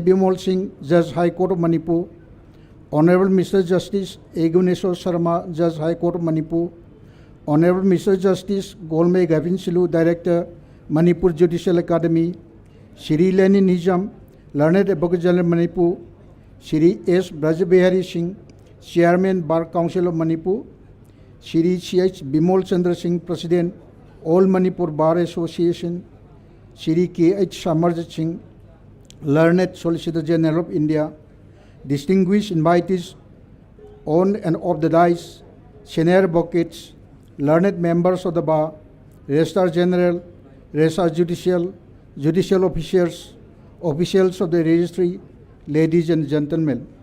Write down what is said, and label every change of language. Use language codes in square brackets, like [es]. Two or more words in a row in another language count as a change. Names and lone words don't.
[en] Bimal Singh, Judge High Court of Manipur, Honorable Mr. Justice A. Guneshwar Sharma, Judge High Court of Manipur, Honorable Mr. Justice Golme Gavin Silu, Director, Manipur Judicial Academy, Shri Leni Nizam, Learned Advocate General Manipur, Shri S. Brajbehari Singh, Chairman Bar Council of Manipur, Shri C.H. Bimal Chandra Singh, President, All Manipur Bar Association, Shri K.H. Samarjit Singh, Learned Solicitor General of India, distinguished invitees on and off the dais, senior advocates, learned members of the bar, Registrar General, Registrar Judicial, judicial officers, officials of the registry, ladies and gentlemen.